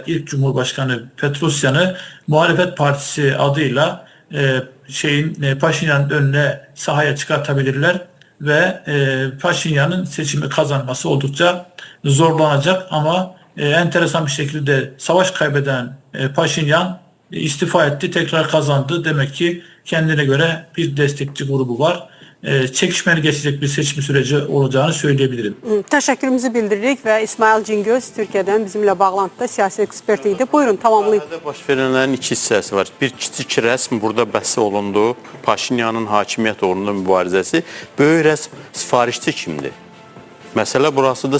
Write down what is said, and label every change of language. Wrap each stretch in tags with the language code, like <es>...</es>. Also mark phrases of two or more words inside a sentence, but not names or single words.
<tr>İlk Cumhurbaşkanı Petrosyan'ı muhalefet partisi adıyla Paşinyan'ın önüne sahaya çıkartabilirler ve Paşinyan'ın seçimi kazanması oldukça zorlanacak ama enteresan bir şekilde savaş kaybeden Paşinyan istifa etti, tekrar kazandı. Demek ki kendine göre bir destekçi grubu var. Çekişmeli geçecek bir seçim süreci olacağını söyleyebilirim.</tr> <az>Təşəkkürümüzü bildiririk və İsmail Cingöz Türkiyədən bizimlə bağlantıda siyasi ekspert idi. Buyurun, tamamlayın. Baş verenlerin iki hissəsi var. Bir kiçik rəsm burada bəhs olundu. Paşinyanın hakimiyyət uğrunda mübarizəsi. Böyük rəsm sifarişçi kimdir? Məsələ burasıdır.</az>